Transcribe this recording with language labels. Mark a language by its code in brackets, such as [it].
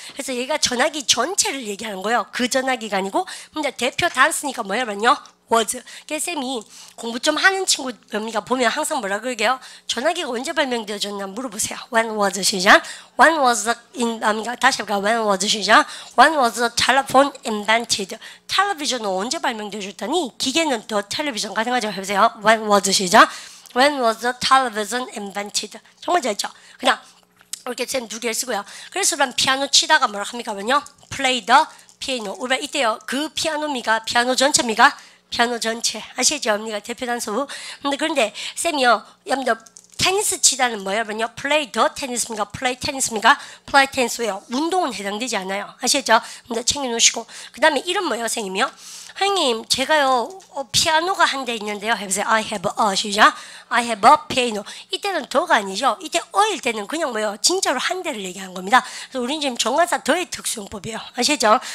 [ko] 그래서 얘가 전화기 전체를 얘기하는 거예요. 그 전화기가 아니고 근데 대표 단수니까 뭐냐면요. [en] was. [ko] 그래서 쌤이 공부 좀 하는 친구입니다. 보면 항상 뭐라 그러게요? 전화기가 언제 발명되어졌나 물어보세요. [en] When was [ko] 시작? [en] When was [ko] 다시 해볼까? [en] When was [ko] 시작? [en] When was the telephone invented? [ko] 텔레비전은 언제 발명되어졌다니? 기계는 더 텔레비전 가능하죠? 해보세요. [en] When was [ko] 시작? [en] When was the television invented? [ko] 정말 잘했죠? 그냥 이렇게 쌤 2개를 쓰고요. 그래서 그럼 피아노 치다가 뭐라 합니까? 그러면요. [en] Play the piano. [ko] 우리가 이때요. 그 피아노입니까? 피아노 전체입니까? 피아노 전체. 아시죠? 언니가 대표 단수. 그런데 쌤이요. 여러분들 테니스 치다는 뭐예요? 그러면요. [en] Play the tennis입니까? Play tennis입니까? Play tennis예요. [ko] 운동은 해당되지 않아요. 아시죠? 근데 챙겨놓으시고. 그 다음에 이름 뭐예요? 선생님이요? 선생님 제가요 피아노가 한 대 있는데요. 해보세요. [en] I have a [ko] 시작. [en] I have a piano. [ko] 이때는 더가 아니죠. 이때 어일 때는 그냥 뭐예요. 진짜로 한 대를 얘기한 겁니다. 그래서 우리는 지금 정관사 더의 특수용법이에요. 아시죠?